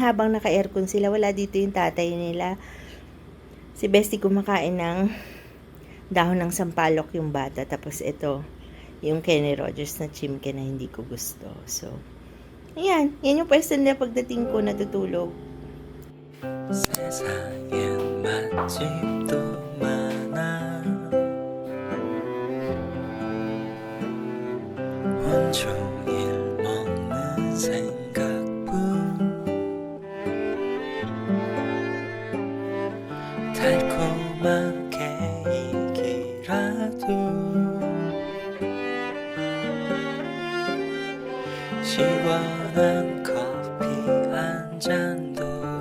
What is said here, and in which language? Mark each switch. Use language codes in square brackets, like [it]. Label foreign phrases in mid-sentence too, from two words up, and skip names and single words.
[tl] Habang naka-aircon sila, wala dito yung tatay nila. Si Bestie kumakain ng dahon ng sampalok yung bata. Tapos ito, yung Kenny Rogers na chimke na hindi ko gusto. So, ayan. Yan yung pwesto nila pagdating ko natutulog. [ko] 세상엔 맛집도 많아 온종일 먹는 생각뿐 달콤한 케이크라도 시원한 커피 한 잔도